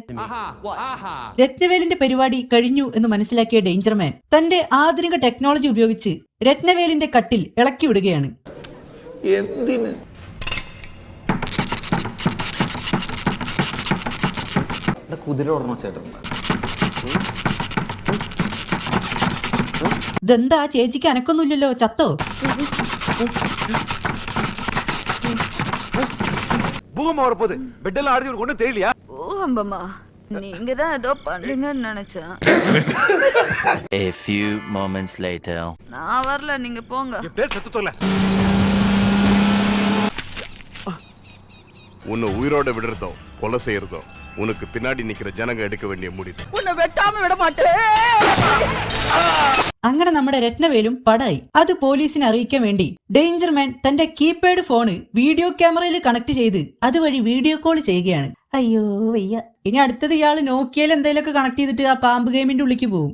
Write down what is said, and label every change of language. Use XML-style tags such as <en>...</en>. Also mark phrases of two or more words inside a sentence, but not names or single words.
<ml>രത്നവേലിന്റെ പരിപാടി കഴിഞ്ഞു എന്ന് മനസ്സിലാക്കിയ ഡേഞ്ചർമാൻ തന്റെ ആധുനിക ടെക്നോളജി ഉപയോഗിച്ച് രത്നവേലിന്റെ കട്ടിൽ ഇളക്കി വിടുകയാണ്. എന്തിന്? കുതിര ഓടണോ ചേട്ടൻ? ഇതെന്താ ചേച്ചിക്ക് അനക്കൊന്നുമില്ലല്ലോ, ചത്തോ?</ml> <ta>பூகம்பம் வரப்போகுது. பெட்டெல்லாம் ஆடுது, உனக்கு ஒண்ணும் தெரியலையா? பூகம்பமா? நீங்க தான் ஏதோ பண்ணுங்கன்னு நினைச்சேன்.</ta> <en>A few moments later.</en> <ta>நான் வரல, நீங்க போங்க. என் பேர் சத்து சொல்ல. உன்னை உயிரோட விடுறதோ கொலை செய்யறதோ உனக்கு பின்னாடி நிக்கிற ஜனங்க எடுக்க வேண்டிய முடிவு. உன்னை வெட்டாம விட மாட்டேன்.</ta> <ml>അങ്ങനെ നമ്മുടെ രത്നവേലും പടായി. അത് പോലീസിനെ അറിയിക്കാൻ വേണ്ടി ഡേഞ്ചർമാൻ തന്റെ കീപാഡ് ഫോണ് വീഡിയോ ക്യാമറയിൽ കണക്ട് ചെയ്ത് അതുവഴി വീഡിയോ കോൾ ചെയ്യുകയാണ്. അയ്യോ വയ്യ. ഇനി അടുത്തത് ഇയാള് നോക്കിയാൽ എന്തെങ്കിലുമൊക്കെ കണക്ട് ചെയ്തിട്ട് ആ പാമ്പ് ഗെയിമിന്റെ ഉള്ളിക്ക് പോകും.</ml>